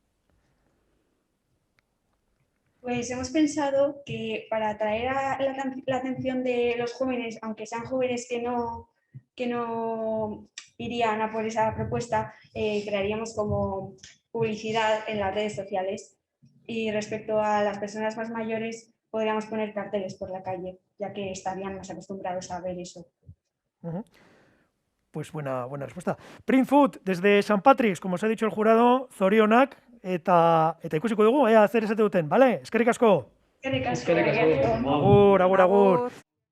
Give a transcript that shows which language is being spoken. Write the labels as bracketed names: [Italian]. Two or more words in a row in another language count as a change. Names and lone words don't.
[Spanish] Pues hemos pensado que para atraer la atención de los jóvenes, aunque sean jóvenes que no irían a por esa propuesta, crearíamos como publicidad en las redes sociales, y respecto a las personas más mayores podríamos poner carteles por la calle, ya que estarían más acostumbrados a ver eso. Pues buena respuesta. Print Food, desde San Patrick's, como os ha dicho el jurado, [Basque] zorionak eta ikusiko dugu, ea zer esate duten, vale? Eskerrik asko. Eskerrik asko. Agur.